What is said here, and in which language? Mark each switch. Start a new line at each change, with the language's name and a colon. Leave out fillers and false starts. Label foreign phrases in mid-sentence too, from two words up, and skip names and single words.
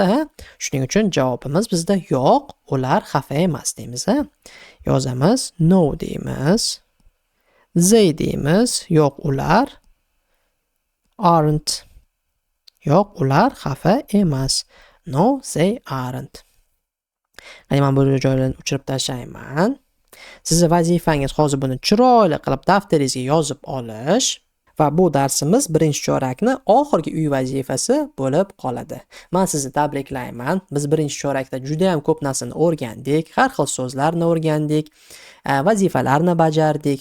Uzbek: Shuning uchun javobimiz bizda yo'q, ular xafa emas deymiz. Yozamiz, no deymiz. They deymiz, yo'q, ular aren't. Yo'q, ular xafa emas.
English: No, they aren't.
Uzbek: Mana bu joylarni o'chirib tashlayman. Sizning vazifangiz hozir buni chiroyli qilib daftaringizga yozib olish va bu darsimiz 1-chorakni oxirgi uy vazifasi bo'lib qoladi. Men sizni tabriklayman. Biz 1-chorakda juda ham ko'p narsani o'rgandik, har xil so'zlarni o'rgandik, vazifalarni bajardik.